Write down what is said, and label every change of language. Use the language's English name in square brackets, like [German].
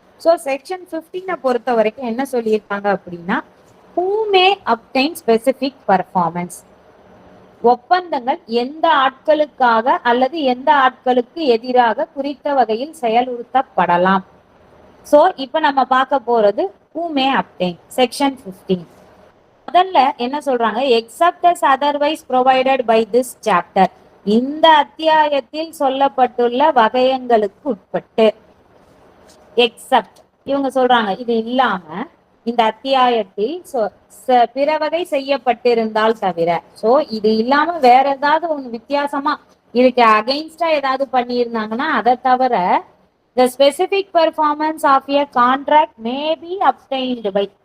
[Tamil] So section 15 பொறுத்த வரைக்கும் என்ன சொல்லியிருக்காங்க அப்படின்னா, [English] who may obtain specific performance. [Tamil] ஒப்பந்தங்கள் எந்த ஆட்களுக்காக அல்லது எந்த ஆட்களுக்கு எதிராக குறித்த வகையில் செயலுறுத்தப்படலாம். சோ இப்ப நம்ம பார்க்க போறது [English] who may obtain, [Tamil] செக்ஷன் 15. முதல்ல என்ன சொல்றாங்க, [English] Except as otherwise provided by this chapter. [Tamil] இந்த அத்தியாயத்தில் சொல்லப்பட்டுள்ள வகையங்களுக்கு உட்பட்டு. எக்ஸப்ட் இவங்க சொல்றாங்க, இது இல்லாம இந்த அத்தியாயத்தில் பிற வகை செய்யப்பட்டிருந்தால் தவிர. சோ இது இல்லாம வேற ஏதாவது ஒண்ணு வித்தியாசமா இதுக்கு அகைன்ஸ்டா ஏதாவது பண்ணியிருந்தாங்கன்னா அதை தவிர [English] the specific performance of a contract may be obtained by.